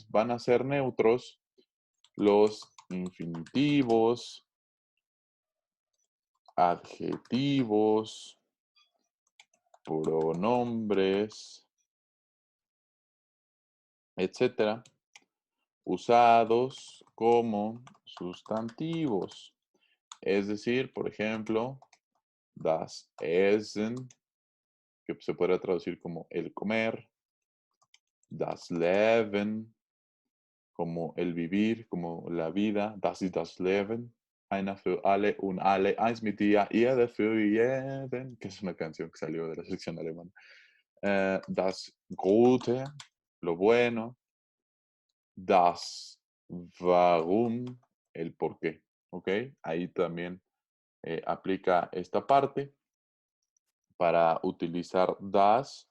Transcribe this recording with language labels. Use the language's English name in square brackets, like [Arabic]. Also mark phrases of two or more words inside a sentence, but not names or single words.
[Spanish] Van a ser neutros los infinitivos, adjetivos, pronombres, etcétera, usados como sustantivos. Es decir, por ejemplo, [German] das Essen, [Spanish] que se podría traducir como el comer, [German] das Leben, [Spanish] como el vivir, como la vida, [German] das ist das Leben, einer für alle und alle, eins mit dir, jeder für jeden, [Spanish] que es una canción que salió de la sección alemana. [German] Das Gute, [Spanish] lo bueno, [German] das Warum, [Spanish] el por qué, ¿ok? Ahí también aplica esta parte para utilizar das.